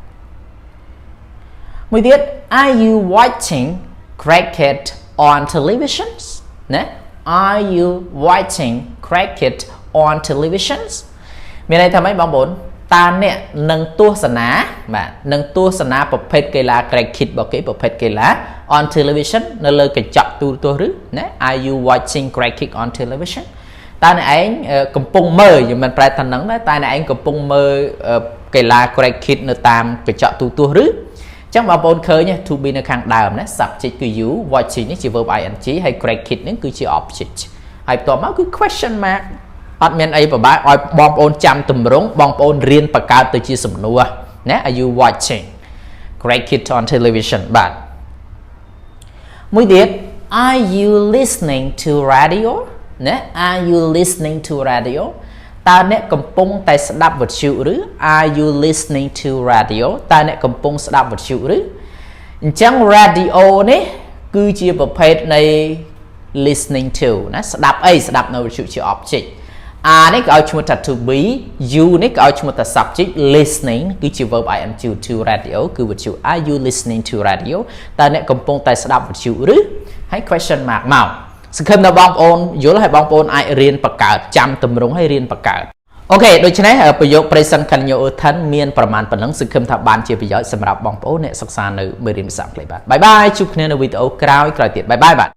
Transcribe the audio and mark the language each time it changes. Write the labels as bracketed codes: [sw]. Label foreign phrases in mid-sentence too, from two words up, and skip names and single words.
[km] មួយទៀត [en] are you watching cricket on television [km] ណា [en] are you watching cricket on television [km] មានន័យថាម៉េចបងប្អូនតើអ្នកនឹងទស្សនាបាទនឹងទស្សនាប្រភេទកីឡា cricket របស់គេប្រភេទកីឡា [en] on television [km] នៅលើកញ្ចក់ទូរទស្សន៍ឬណា [en] are you watching cricket on television [km] តើអ្នកឯងកំពុងមើលយើងមិនប្រែ ថាហ្នឹងដែរតែអ្នកឯងកំពុងមើលកីឡា cricket នៅតាមកញ្ចក់ទូរទស្សន៍ឬអញ្ចឹងបងប្អូនឃើញ [en] to be [km] នៅខាងដើមណា subject គឺ [en] you watching [km] នេះជា [en] verb ing [km] ហើយ cricket នេះគឺជា object ហើយបន្ទាប់មកគឺ [en] question mark [km] អត់មានអីពិ បាកឲ្យបងប្អូនចាំទម្រង់បងប្អូនរៀនបង្កើតទៅជាសំណួរណា [en] are you watching cricket on television [km] បាទមួយទៀត [en] are you listening to radio [km] ណា [en] are you listening to radio [km] តើ អ្នកកំពុងតែស្ដាប់វិទ្យុឬ [en] are you listening to radio [km] តើអ្នកកំពុងស្ដាប់វិទ្យុឬអញ្ចឹង radio នេះគឺជាប្រ ភេទនៃ [en] listening to [km] ណាស្ដាប់អីស្ដាប់នៅវិទ្យុជា object R នេះគេឲ្យឈ្មោះថា [en] to be [km] U នេះគេឲ្យឈ្មោះថា [en] subject listening [km] គឺជា [en] verb ing to radio [km] គឺវិទ្យុ [en] are you listening to radio [km] តើអ្នកកំពុងតែស្ដាប់វិទ្យុឬហើយ [en] question mark [km] មកសង្ឃឹមថាបងប្អូនយល់ហើយបងប្អូនអាចរៀនបង្កើតចាំទម្រង់ហើយរៀនបង្កើតអូខេដូច្នេះប្រយោគ [en] present continuous tense [km] មានប្រមាណប៉ុណ្ណឹងសង្ឃឹមថាបានជាប្រយោជន៍សម្រាប់បងប្អូនអ្នកសិក្សានៅមេរៀនភាសាអង់គ្លេសបាទបាយបាយជួបគ្នានៅវីដេអូក្រោយទៀតបាយបាយបាទ